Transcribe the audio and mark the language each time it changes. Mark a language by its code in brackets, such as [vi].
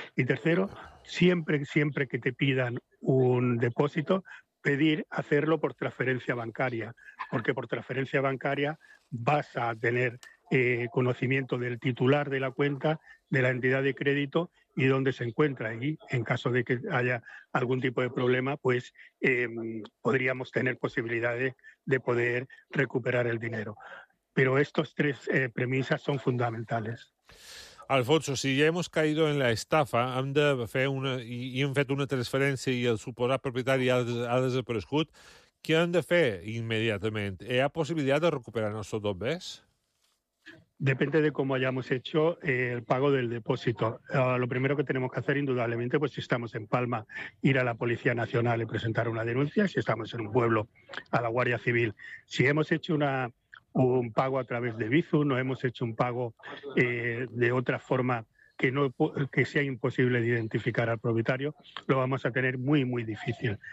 [es] Y tercero, siempre que te pidan un depósito, pedir hacerlo por transferencia bancaria, porque por transferencia bancaria vas a tener conocimiento del titular de la cuenta, de la entidad de crédito y dónde se encuentra. Y en caso de que haya algún tipo de problema, pues podríamos tener posibilidades de poder recuperar el dinero. Pero estos tres premisas son fundamentales. [ca] Alfonso, si ja hem caído en la estafa, hem de fer una, i hem fet una transferència i el suposat propietari ha desaparegut, què hem de fer immediatament? Hi ha possibilitat de recuperar els nostres dos bens? [es] Depende de cómo hayamos hecho el pago del depósito. Lo primero que tenemos que hacer, indudablemente, pues si estamos en Palma, ir a la Policía Nacional y presentar una denuncia; si estamos en un pueblo, a la Guardia Civil. Si hemos hecho un pago a través de Bizum, no hemos hecho un pago de otra forma que sea imposible de identificar al propietario, lo vamos a tener muy, muy difícil.